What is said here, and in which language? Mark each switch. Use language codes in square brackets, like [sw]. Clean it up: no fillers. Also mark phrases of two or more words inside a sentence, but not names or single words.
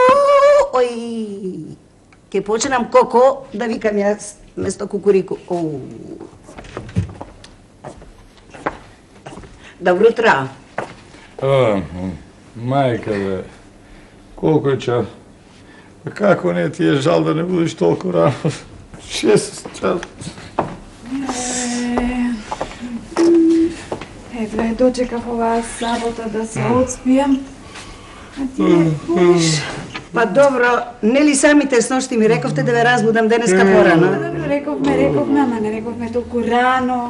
[mk] Ој, ќе починам коко, да викам јаз место кукурику. Добро јутро. Мајка, колико је час? Па како не, ти је жал да не будеш толико рано. 6 čas. Едва дочекав оваа сабота да се отспијам. А ти не пуш. Па добро, нели самите сношти ми рековте да ве разбудам денеска порано? Рековме, ама не рековме толку рано.